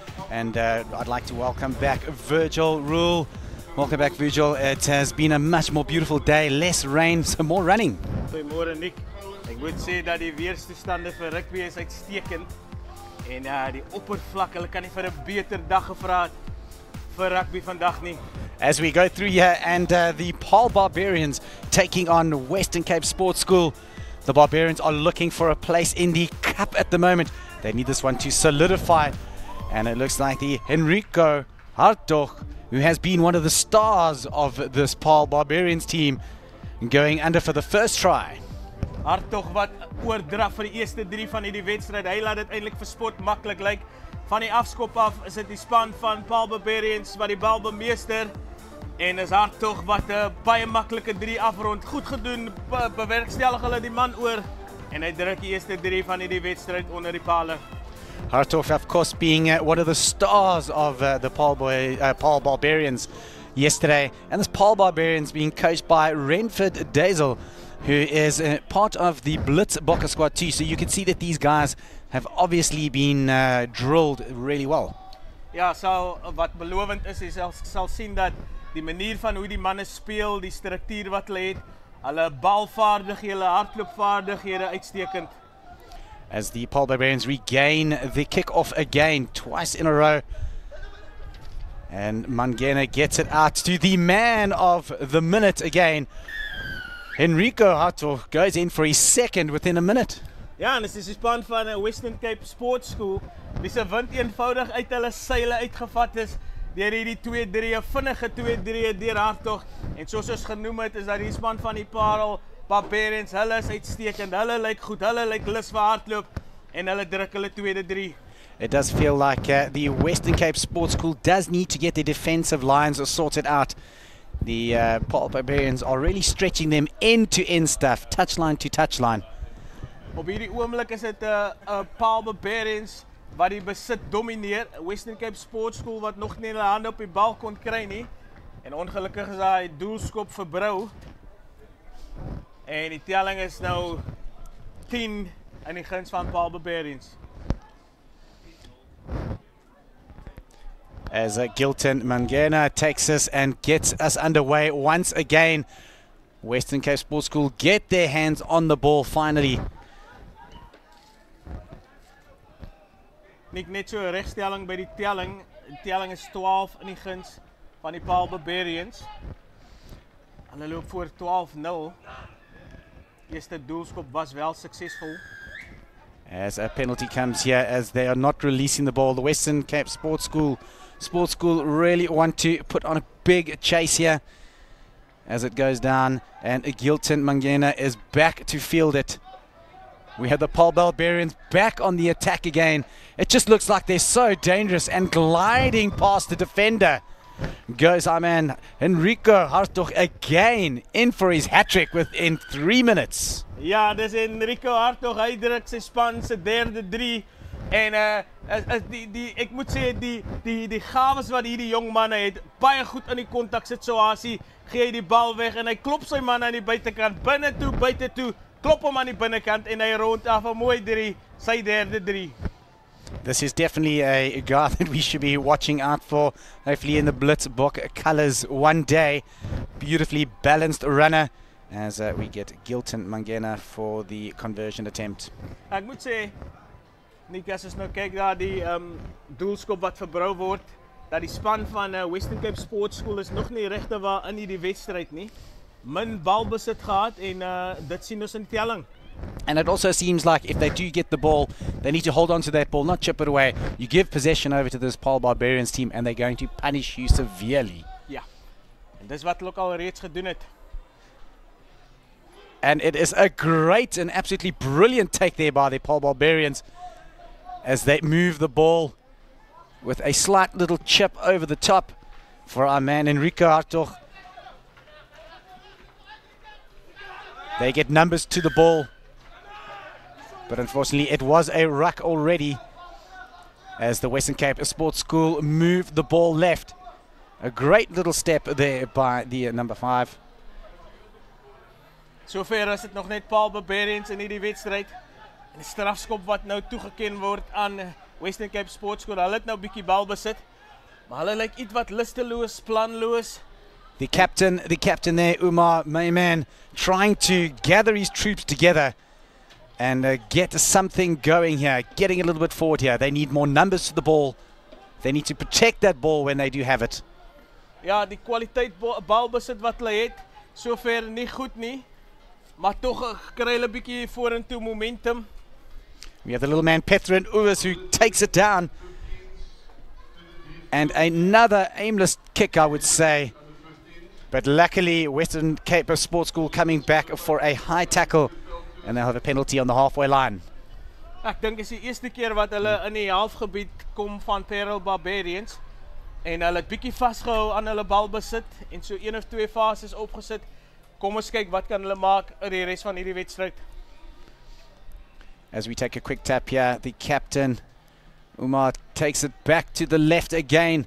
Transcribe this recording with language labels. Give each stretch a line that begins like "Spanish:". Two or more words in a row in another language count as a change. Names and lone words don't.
English: And I'd like to welcome back Virgil Rule. Welcome back, Virgil. It has been a much more beautiful day, less rain, so more running.
Afrikaans: Goeiemôre Nick. Ek moet sê dat die weerstoestande vir rugby is uitstekend. En die oppervlak, hulle kan nie vir 'n beter dag gevra het vir rugby vandag nie.
English: As we go through here, and the Paarl Barbarians taking on Western Cape Sports School. The Barbarians are looking for a place in the cup at the moment. They need this one to solidify. And it looks like the Henrico Hartog, who has been one of the stars of this Paarl Barbarians team, going under for the first try.
Afrikaans: Hartog wat oordraf vir die eerste 3 van hierdie wedstryd. Hy laat dit eintlik vir sport maklik lyk. Van die afskop af is dit die span van Paarl Barbarians wat die bal bemeester. En is Hartog wat 'n baie maklike 3 afrond. Goed gedoen, bewerkstellig hulle die man oor. En hy druk die eerste 3 van hierdie wedstryd onder die pale.
English: Hartog, of course, being one of the stars of the Paarl Barbarians yesterday. And this Paarl Barbarians being coached by Renford Dazel, who is part of the Blitz Bokke squad too. So you can see that these guys have obviously been drilled really well.
Afrikaans: Ja, so wat belovend is, jy sal sien dat die manier van hoe die manne speel, die struktuur wat hulle het, hulle balvaardighede, hulle hardloopvaardighede uitstekend.
English: As the Paarl Barbarians regain the kick-off again, twice in a row. And Mangena gets it out to the man of the minute again. Henrico Hartog goes in for his second within a minute.
Afrikaans: Ja, en dit is die span van Western Cape Sports School, wie se wind eenvoudig uit hulle seile uitgevat is, deur hierdie 2-3, vinnige 2-3 deur Hartog. En soos ons genoem het, is dat die span van die Paarl Barbarians, hulle is uitstekend, hulle lyk goed, hulle lyk lus vir hardloop, en hulle druk hulle tweede 3.
English: It does feel like the Western Cape Sports School does need to get their defensive lines sorted out. The Paarl Barbarians are really stretching them end-to-end stuff, touchline to touchline.
Afrikaans: Op hierdie oomblik is dit Paarl Barbarians wat die besit domineer. Western Cape Sports School wat nog nie hulle hande op die bal kon kry nie. En ongelukkig is daai doelskop verbrou. En die telling is nou 10 in die guns van Paarl Barbarians. As Gilton Mangena takes us and gets us underway once again. Western Cape Sports School get their hands on the ball finally. Nick, net so 'n regstelling by die telling. Die telling is 12 in die guns van die Paarl Barbarians. Hulle loop voor 12-0. Eerste doelskop was wel suksesvol.
English: As a penalty comes here, as they are not releasing the ball. The Western Cape Sports School really want to put on a big chase here as it goes down, and Gilton Mangena is back to field it. We have the Paarl Barbarians back on the attack again. It just looks like they're so dangerous, and gliding past the defender goes our man Henrico Hartog again, in for his hat-trick within 3 minutes.
Afrikaans: Ja, dis Henrico Hartog, hy druk sy span se derde 3. En ek moet sê die gawes wat hierdie jong manne het, baie goed in die kontaksituasie, gee hy die bal weg en hy klop sy man aan die buitekant, binne toe, buite toe, klop hom aan die binnekant en hy rond af 'n mooi 3, sy derde 3.
English: This is definitely a guy that we should be watching out for, hopefully in the Blitz Bokke colours one day. Beautifully balanced runner, as we get Gilton Mangena for the conversion attempt.
Afrikaans: Ek moet sê, Nick, as ons nou kyk daar die doelskop wat verbrou word, dat die span van Western Cape Sports School is nog nie regte waar in hierdie wedstryd nie. Min balbesit gehad en dit sien ons in die telling.
English: And it also seems like if they do get the ball, they need to hold on to that ball, not chip it away. You give possession over to this Paarl Barbarians team and they're going to punish you severely.
Afrikaans: Ja, en dis wat hulle ook al reeds gedoen het.
English: And it is a great and absolutely brilliant take there by the Paarl Barbarians as they move the ball with a slight little chip over the top for our man Henrico Hartog. They get numbers to the ball, but unfortunately it was a ruck already as the Western Cape Sports School moved the ball left. A great little step there by the number 5.
Afrikaans: Sover is dit nog net Paarl Barbarians in hierdie wedstryd. En die strafskop wat nou toegeken word aan Western Cape Sports School. Hulle het nou 'n bietjie bal besit. Maar hulle lyk iets wat lusteloos, planloos.
English: The captain there, Umar, my man, trying to gather his troops together and get something going here, getting a little bit forward here. They need more numbers to the ball. They need to protect that ball when they do have it.
Afrikaans: Ja, die kwaliteit balbesit wat hulle het, sover nie goed nie. Maar tog kry hulle 'n bietjie vorentoe momentum.
English: We have the little man Petra and Uwes who takes it down. And another aimless kick, I would say. But luckily, Western Cape Sports School coming back for a high tackle. And they'll have a penalty on the halfway line.
Afrikaans: Ek dink is die eerste keer wat hulle in die halfgebied kom van Parel Barbarians. En hulle het bietjie vasgehou aan hulle balbesit en so 1 of 2 fases opgesit. Kom ons kyk wat kan hulle maak in die res van hierdie wedstryd.
English: As we take a quick tap here, the captain, Umar, takes it back to the left again.